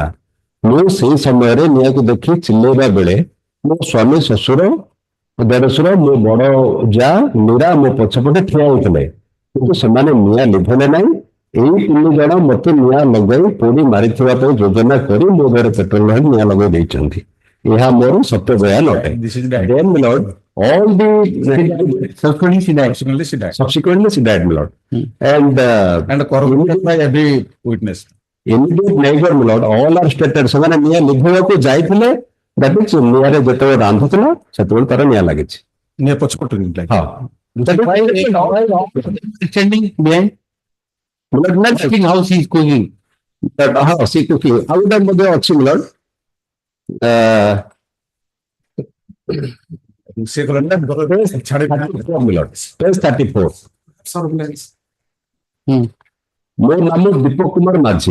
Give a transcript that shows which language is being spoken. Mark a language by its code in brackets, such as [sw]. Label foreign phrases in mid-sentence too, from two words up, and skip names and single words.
[or] ମୁଁ ସେଇ ସମୟରେ ନିଆଁକୁ ଦେଖି ଚିଲେଇବା ବେଳେ ମୋ ସ୍ୱାମୀ ଶ୍ୱଶୁର ଦେଢଶୁର ମୋ ବଡ ଯା ମୀରା ମୋ ପଛପଟେ ଠିଆ ହୋଇଥିଲେ, କିନ୍ତୁ ସେମାନେ ନିଆଁ ଲିଭେଇଲେ ନାହିଁ। ଏଇ 3 ଜଣ ମତେ ନିଆଁ ଲଗାଇ ପୋଡ଼ି ମାରିଥିବା ପାଇଁ ଯୋଜନା କରି ମୋ ଦେହରେ ପେଟ୍ରୋଲ ଢାଳି ନିଆଁ ଲଗାଇ ଦେଇଛନ୍ତି। ଏହା ମୋର ସତ୍ୟ ବୟାନ ଅଟେ। [en] Then Milord, all the subsequently she died, Milord. And corroborated by every witness. Immediate neighbor, Milord, all are stated. [or] ସେମାନେ ନିଆଁ ଲିଭେଇବାକୁ ଯାଇଥିଲେ, [en] that means [or] ନିଆଁରେ ଯେତେବେଳେ ରାନ୍ଧୁଥିଲା ସେତେବେଳେ ତାର ନିଆଁ ଲାଗିଛି। ନିଆଁ ପଛପଟୁ [en] Extending behind. Milord, how she is cooking. [or] ହଁ ସେ କୁକି ଆଉ ଗୋଟେ ମଧ୍ୟ ଅଛି Milord। ସେ କଲେ Milord page 34। ମୋ ନାମ ଦୀପକ କୁମାର ମାଝୀ।